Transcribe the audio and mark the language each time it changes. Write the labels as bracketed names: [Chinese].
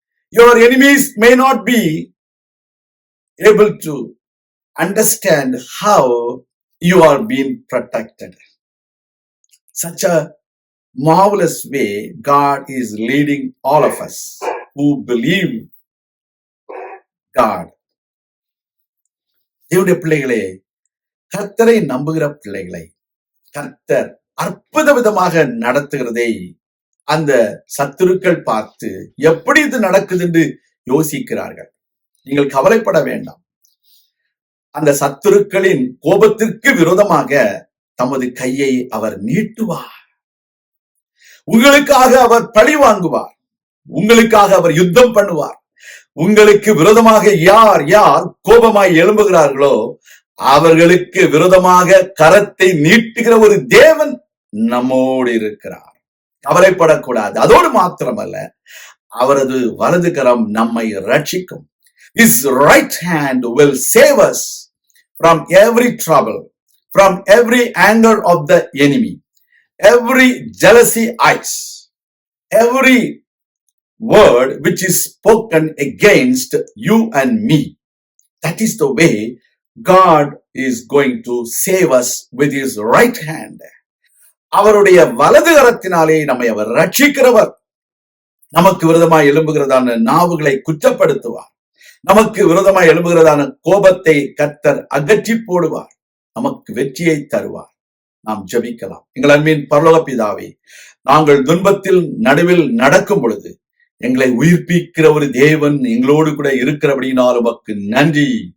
[English] Your enemies may not be able to understand how you are being protected. Such a marvelous way God is leading all of us who believe God. [Tamil] தேவனுடைய பிள்ளைகளே, கர்த்தரை நம்புகிற பிள்ளைகளை கர்த்தர் அற்புத விதமாக நடத்துகிறதை அந்த சத்துருக்கள் பார்த்து எப்படி இது நடக்குது என்று யோசிக்கிறார்கள். நீங்கள் கவலைப்பட வேண்டாம். அந்த சத்துருக்களின் கோபத்திற்கு விரோதமாக தமது கையை அவர் நீட்டுவார். உங்களுக்காக அவர் பழி வாங்குவார். உங்களுக்காக அவர் யுத்தம் பண்ணுவார். உங்களுக்கு விரோதமாக யார் யார் கோபமாய் எழும்புகிறார்களோ அவர்களுக்கு விரோதமாக கரத்தை நீட்டுகிற ஒரு தேவன் நம்மோடு இருக்கிறார். கவலைப்படக்கூடாது. அதோடு மாத்திரமல்ல, அவரது வலது கரம் நம்மை ரட்சிக்கும். [English] His right hand will save us from every trouble, from every anger of the enemy, every jealousy eyes, every word which is spoken against you and me. That is the way God is going to save us with His right hand. [Tamil] அவருடைய வலது கரத்தினாலே நம்மை அவர் ரட்சிக்கிறவர். நமக்கு விரோதமாய் எழும்புகிறதான நாவுகளை குற்றப்படுத்துவார். நமக்கு விரோதமாய் எழும்புகிறதான கோபத்தை கர்த்தர் அகற்றி போடுவார். நமக்கு வெற்றியை தருவார். நாம் ஜெபிக்கலாம். எங்கள் அன்பின் பரலோக பிதாவே, நாங்கள் துன்பத்தில் நடுவில் நடக்கும் பொழுது எங்களை உயிர்ப்பிக்கிற ஒரு தேவன் எங்களோடு கூட இருக்கிறபடினால் உமக்கு நன்றி.